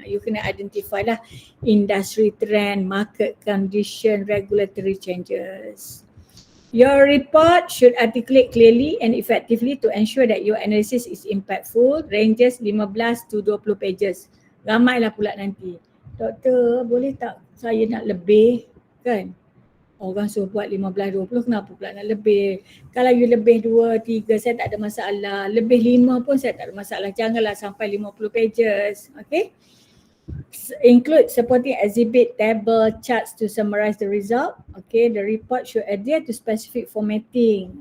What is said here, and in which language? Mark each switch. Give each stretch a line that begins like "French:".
English: You
Malay: kena
English: identify lah industry trend, market condition, regulatory changes. Your report should articulate clearly and effectively to ensure that your analysis is impactful, ranges 15 to 20 pages.
Malay: Ramailah pula nanti. Doktor, boleh tak saya nak lebih kan? Orang suruh buat 15-20, kenapa pula nak lebih? Kalau
English: you
Malay: lebih 2-3 saya tak ada masalah. Lebih 5 pun saya tak ada masalah. Janganlah sampai 50 pages. Okay?
English: Include supporting exhibit, table, charts to summarize the result. Okay, the report should adhere to specific formatting.